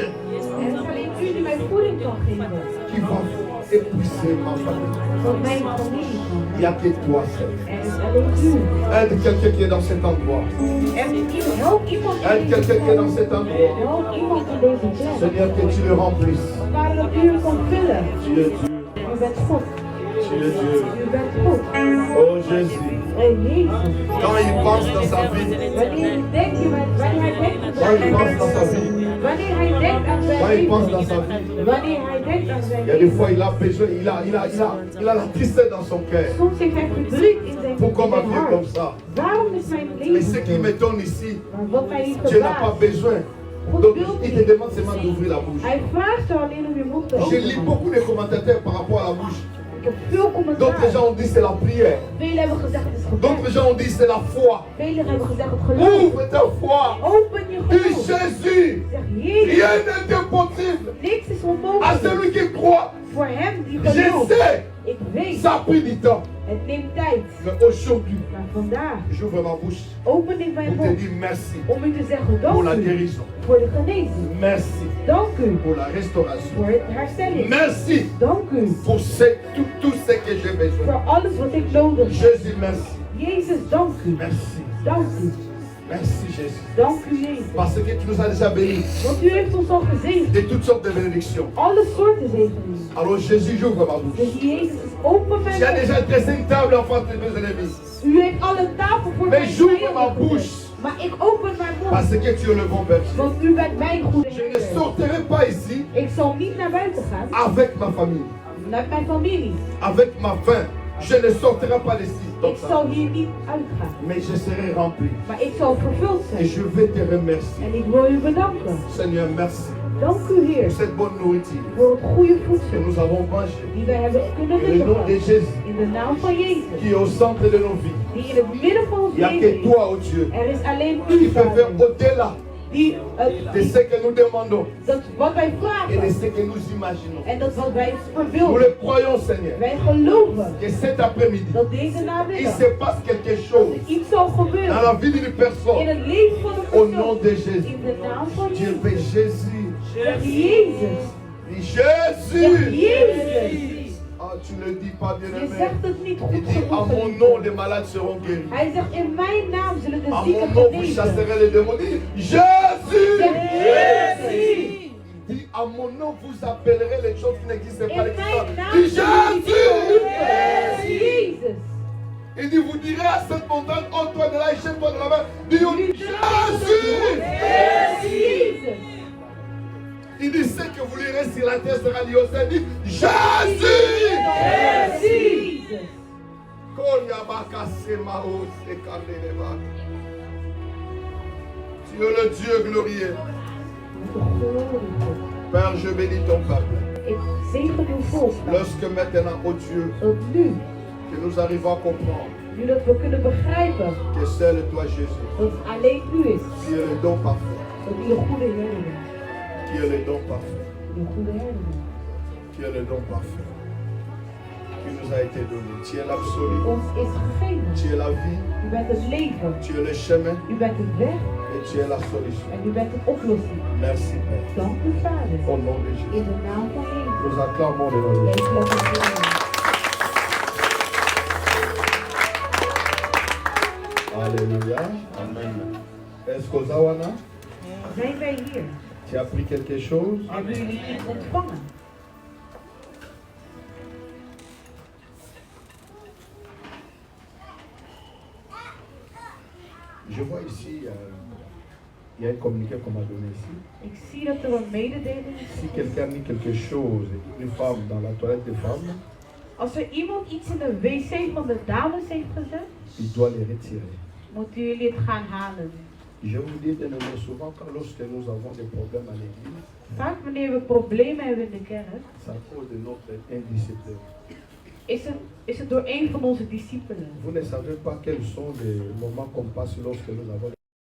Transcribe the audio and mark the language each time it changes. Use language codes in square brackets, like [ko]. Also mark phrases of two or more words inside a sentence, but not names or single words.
[nl] Er is alleen u die mij voeding kan geven. [fr] qui va épuiser ma famille. [nl] Voor mijn familie. [fr] Il n'y a que toi, Seigneur. [nl] Er is alleen u. [fr] Aide quelqu'un qui est dans cet endroit. [nl] Help iemand [fr] Aide quelqu'un qui est dans cet endroit. [nl] Help iemand in deze plek. [fr] Seigneur, que tu le remplisses. [nl] Vader, dat u hem kan vullen. [fr] Tu es Dieu. [nl] U bent God. [fr] Tu es Dieu. [nl] U bent God. [fr] Oh Jésus. [nl] En Jezus. [fr] Quand il pense dans sa vie, [nl] Wanneer hij denkt aan [fr] quand il pense dans sa [nl] zijn [fr] vie, [nl] wanneer hij denkt aan zijn [fr] quand il pense [nl] leven, [fr] dans sa vie, [nl] wanneer hij denkt aan zijn [fr] il y a des [nl] leven, [fr] fois il a besoin, il a la tristesse dans son cœur. [nl] soms heeft hij verdriet in zijn [fr] Pourquoi ma vie est [nl] hart. [fr] comme ça? [nl] Waarom is mijn [fr] Mais [nl] leven [fr] ce qui [nl] zo? [fr] m'étonne ici, [nl] Maar wat mij niet [fr] Dieu n'a pas [nl] verbaast, [fr] besoin. Donc il te demande seulement d'ouvrir la bouche. [nl] hij vraagt er alleen om je mond te [fr] Je lis [nl] openen. [fr] beaucoup de commentateurs par rapport à la bouche. [nl] Ik heb veel [fr] D'autres [nl] commentaar. [fr] gens ont dit c'est la prière. [nl] Velen hebben gezegd het is [fr] D'autres [nl] gebed. [fr] gens ont dit c'est la foi. [nl] Velen hebben gezegd het geloof. [fr] Ouvre ta foi. [nl] Open je [fr] Dis [nl] geloof. [fr] Jésus. [nl] Zeg Jezus, [fr] Rien n'est impossible [nl] niks is [fr] à [nl] onmogelijk. [fr] celui qui croit. [nl] Voor hem die [fr] Je [nl] gelooft. [fr] sais, [nl] Ik weet, [fr] ça a pris du temps. [nl] het neemt tijd. [fr] Mais aujourd'hui, [nl] Maar vandaag [fr] j'ouvre ma bouche [nl] open ik mijn [fr] pour te [nl] mond [fr] dire merci [nl] om u te zeggen [fr] pour la [nl] dank u [fr] guérison. [nl] voor de genezing. [fr] Merci [nl] Dank u [fr] pour la restauration. [nl] voor het herstelling. [fr] Merci [nl] Dank u [fr] pour tout ce que j'ai besoin. [nl] voor alles wat ik nodig heb. [fr] Jésus, merci. [nl] Jezus, dank u. [fr] Merci. [nl] Dank u. [fr] Merci Jésus. [nl] Dank u, Jezus. [fr] Parce que tu nous as déjà bénis [nl] Want u heeft ons al gezegend. [fr] de toutes sortes de bénédictions. [nl] Alle soorten zegeningen. [fr] Alors Jésus, j'ouvre ma bouche. [nl] Dus Jezus is open mijn [fr] Tu as [nl] mond. [fr] déjà dressé une table en face de mes ennemis. [nl] U heeft al een tafel voor [fr] Mais [nl] mijn [fr] j'ouvre [nl] vijanden [fr] ma [nl] gezet. [fr] bouche. [nl] Maar ik open mijn mond. [fr] Parce que tu es le bon berger. [nl] Want u bent mijn goede [fr] Je ne [nl] herder. [fr] sortirai pas ici [nl] Ik zal niet naar buiten gaan. [fr] avec ma famille, [nl] Naar mijn familie. [fr] avec ma faim. Je ne sortirai pas d'ici. [nl] Ik zal hier niet uitgaan. [fr] Mais je serai rempli. [nl] Maar ik zal vervuld [fr] Et [nl] zijn. [fr] je vais te remercier. [nl] En ik wil u bedanken. [fr] Seigneur, merci [nl] Dank u, Heer, [fr] pour cette bonne nourriture [nl] voor het goede [fr] que [nl] voedsel [fr] nous avons mangé. [nl] die wij hebben kunnen [fr] Et le nom de [nl] nuttigen. [fr] Jésus [nl] In de naam van Jezus, [fr] qui est au centre de nos vies. [nl] die in het midden van ons [fr] Il n'y a que [nl] leven is. [fr] toi, oh Dieu, [nl] Er is alleen [fr] qui [nl] u, [fr] peut faire [nl] Vader, [fr] au-delà [nl] die [fr] de ce que nous demandons [nl] dat wat wij [fr] et de [nl] vragen [fr] ce que nous imaginons. [nl] en dat wat wij [fr] Nous [nl] verbeelden. [fr] le croyons, Seigneur, [nl] Wij geloven [fr] que cet après-midi, [nl] dat deze [fr] il [nl] namiddag [fr] se passe quelque chose [nl] iets zal [fr] dans [nl] gebeuren [fr] la vie d'une [nl] in [fr] personne. [nl] het leven van [fr] Au [nl] een [fr] nom [nl] persoon. [fr] de Jésus. [nl] In de naam van [fr] Dieu [nl] Jezus. [fr] fait Jésus. [nl] Zeg Jezus. [fr] Dis [nl] Zeg [fr] Jésus. [nl] Jezus. [fr] Ah, tu ne le dis pas, [nl] Je [fr] bien-aimé. [nl] zegt het niet [fr] Il [nl] goed [fr] dit, à [nl] genoeg. [fr] mon [nl] geliefde. [fr] nom, les malades seront guéris. [nl] Hij zegt, in mijn naam zullen de [fr] À mon [nl] zieken [fr] nom, vous [nl] genezen. [fr] chasserez les démons. Il dit, Jésus. [nl] Zeg Jezus. [fr] Il dit, à mon nom, vous appellerez les choses qui n'existent pas. [nl] In mijn naam [fr] Dis [nl] zullen de zieken [fr] Jésus. [nl] roepen. Jezus. [fr] Il dit, vous direz à cette montagne, ôte-toi de là et jette-toi de la mer. Dis, Jésus. [nl] Jezus. [fr] Il dit, ce que vous lirez sur la terre sera lié au ciel. Il dit, Jésus. [nl] Jezus. [fr] Tu es le Dieu glorieux. Père, je bénis ton peuple. [nl] Ik zegen uw volk. [fr] Lorsque maintenant, oh Dieu, [nl] Dat nu, [fr] que nous arrivons à comprendre [nl] nu dat we kunnen begrijpen [fr] que seul toi, Jésus, [nl] dat het alleen u is. [fr] tu es le don parfait. [nl] Dat u de goede Heer bent. [fr] Tu es le don parfait. [nl] De goede herder. [fr] Tu es le don parfait qui nous a été donné. Tu es l'absolu. [nl] Ons is gegeven. [fr] Tu es la vie. [nl] U bent het leven. [fr] Tu es le chemin. [nl] U bent de weg. [fr] Et tu es la solution. [nl] En u bent de oplossing. [fr] Merci Père. [nl] Dank u Vader. [fr] Au nom de Jésus. [nl] In de naam van Jezus. [fr] Nous acclamons le nom de Jésus. [nl] Wij loven u. [fr] Alléluia. Amen. Est-ce que Zawana, [nl] Zijn wij hier? [fr] tu as appris quelque chose? [nl] Hebben jullie iets ontvangen? [fr] Je vois ici, il y a un communiqué qu'on m'a donné ici. [nl] Ik zie dat er een mededeling is. [fr] Si quelqu'un a mis quelque chose, une femme dans la toilette des femmes, [nl] Als er iemand iets in de wc van de dames heeft gezet, [fr] il doit les retirer. [nl] moeten jullie het gaan halen. [fr] Je vous dis, bien-aimés, souvent quand lorsque nous avons des problèmes à l'église, [nl] Vaak wanneer we problemen hebben in de kerk, [fr] c'est à cause de notre indiscipline. [nl] is het door een van onze discipelen. [fr] Vous ne savez pas quels sont les moments qu'on passe lorsque nous avons